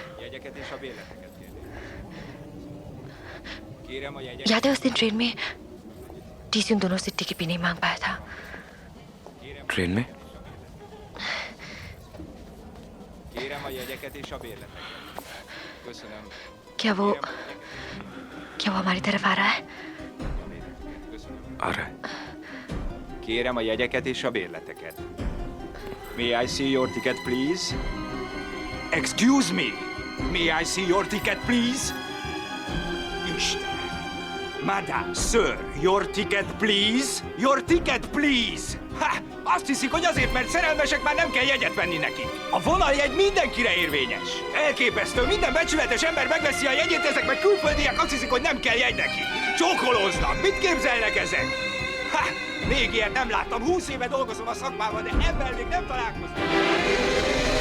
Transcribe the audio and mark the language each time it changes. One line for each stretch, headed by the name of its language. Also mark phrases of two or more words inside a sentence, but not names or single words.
Hindi: याद है उस दिन ट्रेन में टीसी उन दोनों से टिकट भी नहीं मांग पाया था। ट्रेन में? क्या वो हमारी तरफ आ रहा है? आ रहा है।
Hungarian: Kérem a jegyeket és a bérleteket.
English: May I see your ticket, please? Excuse me. May I see your ticket, please?
Hungarian: Isten.
English: Madame, sir, your ticket, please? Your ticket, please? Ha!
Hungarian: Azt hiszik, hogy azért, mert szerelmesek, már nem kell jegyet venni nekik. A vonaljegy mindenkire érvényes. Elképesztő, minden becsületes ember megveszi a jegyét, ezek meg külföldiek azt hiszik, hogy nem kell jegy nekik. Csókolóznak, mit képzelnek ezek? Ha! Még ilyet nem láttam, 20 éve dolgozom a szakmában, de ebben még nem találkoztam.